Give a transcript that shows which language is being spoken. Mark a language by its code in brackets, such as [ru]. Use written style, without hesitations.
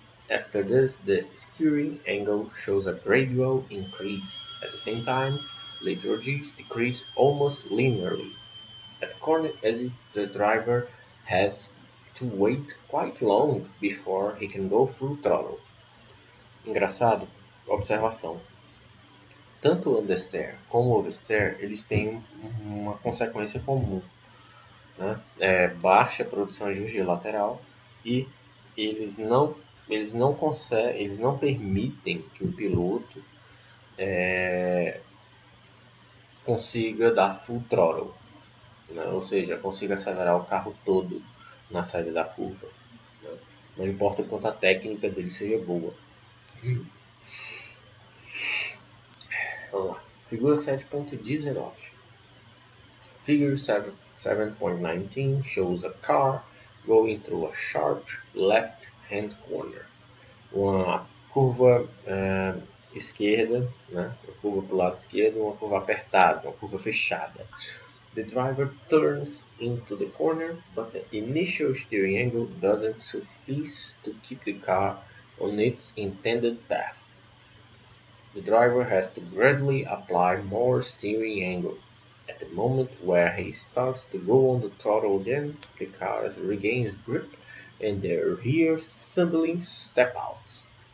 [en] After this, the steering angle shows a gradual increase. At the same time, lateral G's decrease almost linearly. At corner exit, the driver has to wait quite long before he can go full throttle. [pt] Engraçado, observação. Tanto o understeer como o oversteer, eles têm uma consequência comum, né? Baixa produção de energia lateral, e eles não conseguem, eles não permitem que o piloto consiga dar full throttle, né? Ou seja, consiga acelerar o carro todo na saída da curva, né? Não importa o quanto a técnica dele seja boa. Vamos lá. Figura 7.19. [en] Figure 7.19 shows a car going through a sharp left-hand corner. [pt] Uma curva esquerda, né? Uma curva para o lado esquerdo, uma curva apertada, uma curva fechada. [en] The driver turns into the corner, but the initial steering angle doesn't suffice to keep the car on its intended path. The driver has to gradually apply more steering angle. At the moment where he starts to go on the throttle again, the car regains grip and the rear suddenly step out.